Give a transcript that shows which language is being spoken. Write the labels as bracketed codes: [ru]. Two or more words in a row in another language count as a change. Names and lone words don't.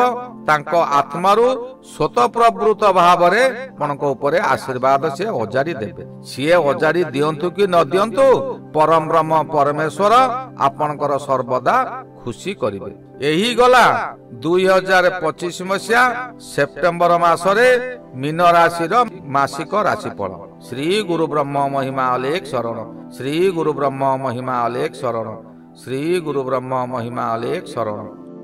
[or] ତାଙ୍କ ଆତ୍ମାରୁ ସ୍ୱତଃପ୍ରବୃତ୍ତ ଭାବ ରେ ଆପଣଙ୍କ ଉପରେ ଆଶୀର୍ବାଦ ସେ ଓଜାରି ଦେବେ। ସିଏ ଓଜାରି ଦିଅନ୍ତୁ କି ନ ଦିଅନ୍ତୁ, ପରମ ବ୍ରହ୍ମ ପରମେଶ୍ୱର ଆପଣଙ୍କର ସର୍ବଦା ଖୁସି କରିବେ। ଏହି ଗଲା 2025 ମସିହା ସେପ୍ଟେମ୍ବର ମାସରେ ମୀନ ରାଶି ର ମାସିକ ରାଶିଫଳ। ଶ୍ରୀ ଗୁରୁ ବ୍ରହ୍ମ ମହିମା ଅଲେଖ ଶରଣ। ଶ୍ରୀ ଗୁରୁ ବ୍ରହ୍ମ ମହିମା ଅଲେଖ ଶରଣ। ଶ୍ରୀ ଗୁରୁ ବ୍ରହ୍ମ ମହିମା ଅଲେଖ ଶରଣ।